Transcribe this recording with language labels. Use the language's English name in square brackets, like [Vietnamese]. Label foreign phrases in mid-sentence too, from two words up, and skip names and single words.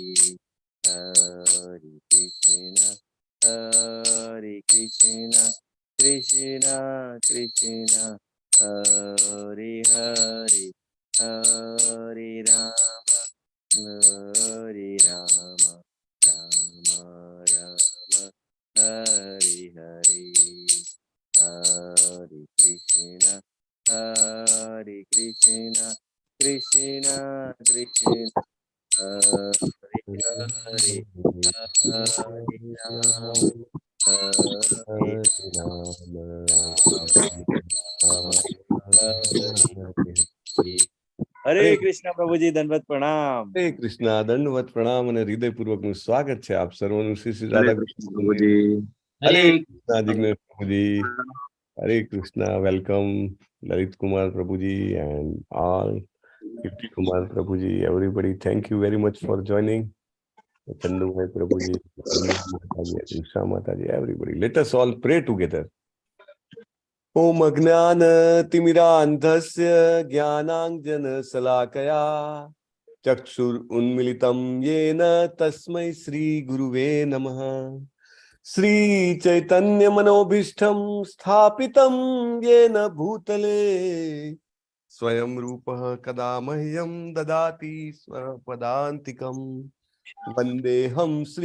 [Sanskrit] हरे कृष्ण हरे कृष्ण कृष्ण कृष्ण हरे हरे हरे राम हरे राम राम राम हरे हरे, हरे कृष्ण हरे कृष्ण कृष्ण कृष्ण हरे हरे हरे राम हरे [Hindi] हरे कृष्ण प्रभु जी, दंडवत प्रणाम। हरे कृष्णा, दंडवत प्रणाम [Gujarati] અને હૃદયપૂર્વકનું સ્વાગત છે આપ સર્વનું શ્રી શ્રી રાધા કૃષ્ણ પ્રભુજી। હરે કૃષ્ણ જિગ્નેશ પ્રભુજી, હરે કૃષ્ણ, વેલકમ લલિત કુમાર પ્રભુજી [English] and all Kirti Kumar Prabhuji, everybody, thank you very much for joining. Chandu Bhai Prabhuji, Usha Mataji, everybody, let us all pray together. [Sanskrit] ॐ अज्ञान तिमिरान्धस्य ज्ञानाञ्जन शलाकया चक्षुर् उन्मीलितम् येन तस्मै श्री गुरवे नमः. श्री चैतन्य मनोऽभीष्टं स्थापितं येन भूतले स्वयं रूपः कदा मह्यं ददाति स्वपदान्तिकम् वन्देऽहं श्री